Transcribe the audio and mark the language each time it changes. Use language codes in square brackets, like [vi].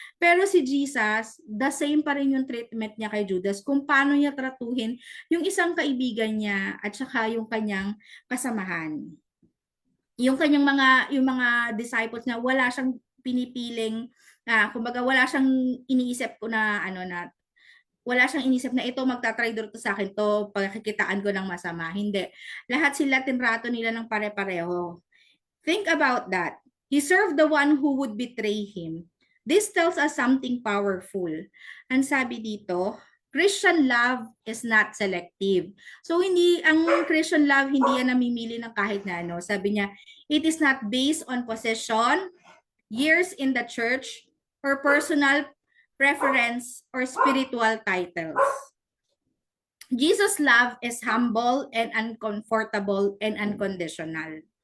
[tl] Pero si Jesus, [en] the same [tl] pa rin yung treatment niya kay Judas, kung paano niya tratuhin yung isang kaibigan niya at saka yung kanyang kasamahan. Yung mga disciples niya, wala siyang pinipiling, kumbaga wala siyang iniisip ko na wala siyang inisip na ito magtatraidor to sa akin to, pagkikitaan ko ng masama. Hindi. Lahat sila tinrato nila ng pare-pareho. [en] Think about that. He served the one who would betray him. This tells us something powerful. [tl] Ang sabi dito, [en] Christian love is not selective. [tl] So ang Christian love hindi yan namimili ng kahit na ano. Sabi niya, [en] it is not based on possession, years in the church, or personal preference or spiritual titles. Jesus' love is humble and uncomfortable and unconditional.